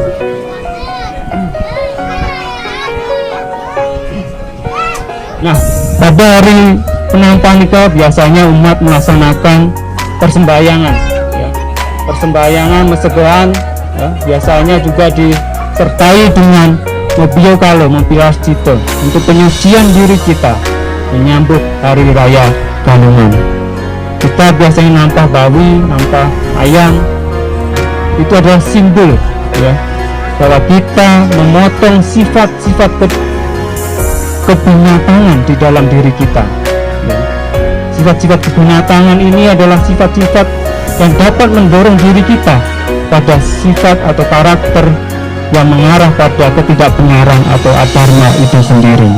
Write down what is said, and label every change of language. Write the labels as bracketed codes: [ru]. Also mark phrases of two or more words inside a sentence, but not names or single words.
[id] Nah, pada hari penampahan itu biasanya umat melaksanakan persembahyangan ya. Persembahyangan mesegohan ya, biasanya juga disertai dengan mobil kalau mobil cito untuk penyucian diri kita menyambut hari raya Galungan. Kita biasanya [ban] nampah bawi, nampah ayam, [id] itu adalah simbol ya, bahwa kita memotong sifat-sifat kebinatangan di dalam diri kita. Ya. Sifat-sifat kebinatangan ini adalah sifat-sifat yang dapat mendorong diri kita pada sifat atau karakter yang mengarah pada ketidakbenaran atau adharma itu sendiri.